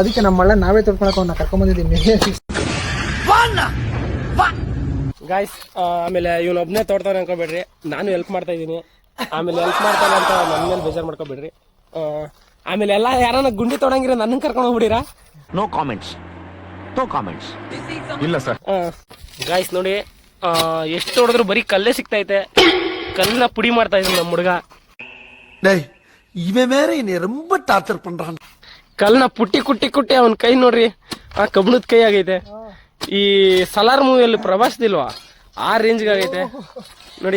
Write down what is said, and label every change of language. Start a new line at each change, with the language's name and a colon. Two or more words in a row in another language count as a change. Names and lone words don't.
Kannada: ಅದಕ್ಕೆ ನಮ್ಮ ನಾವೇ ತೊಡ್ಕೊಳಕ್ ಅವ್ನ ಕರ್ಕೊಂಡ್ ಬಂದಿದ್ದೀನಿ. ಗಾಯ್ಸ್, ಆಮೇಲೆ ಇವನು ಒಬ್ನೇ ತೋಡ್ತಾನೆ ಅನ್ಕೋಬೇಡ್ರಿ, ನಾನು ಹೆಲ್ಪ್ ಮಾಡ್ತಾ ಇದೀನಿ. ಆಮೇಲೆ ಹೆಲ್ಪ್ ಮಾಡ್ತಾನೆ ಅಂತ ನನ್ನ ಮೇಲೆ ಬೇಜಾರು ಮಾಡ್ಕೋಬೇಡ್ರಿ. ಆಮೇಲೆ ಎಲ್ಲ ಯಾರನ್ನ ಗುಂಡಿ ತೊಡಂಗಿರ ನನ್ನ ಕರ್ಕೊಂಡು ಹೋಗ್ಬಿಡಿರಾ.
English: No comments, no comments.
Kannada: ಇಲ್ಲ ಸರ್. ಗಾಯ್ಸ್ ನೋಡಿ, ಎಷ್ಟು ಹೊಡೆದ್ರು ಬರೀ ಕಲ್ಲೇ ಸಿಗ್ತೈತೆ. ಕಲ್ಲನ್ನ ಪುಡಿ ಮಾಡ್ತಾ ಇದ್ದೀನಿ ನಮ್ಮ ಹುಡುಗ. ಇವೆ ಮೇರೆ
Tamil: ரொம்ப டார்ச்சர் பண்றான்.
Kannada: ಕಲ್ಲನ್ನ ಕುಟ್ಟಿ ಕುಟ್ಟಿ ಕುಟ್ಟಿ ಅವನ್ ಕೈ ನೋಡ್ರಿ, ಕಬ್ಬಣದ ಕೈ ಆಗೈತೆ. ಈ ಸಲಾರ್ ಮೂವಿಯಲ್ಲಿ ಪ್ರಭಾಸ್ದಿಲ್ವಾ, ಆ ರೇಂಜ್ಗೆ ಆಗೈತೆ ನೋಡಿ.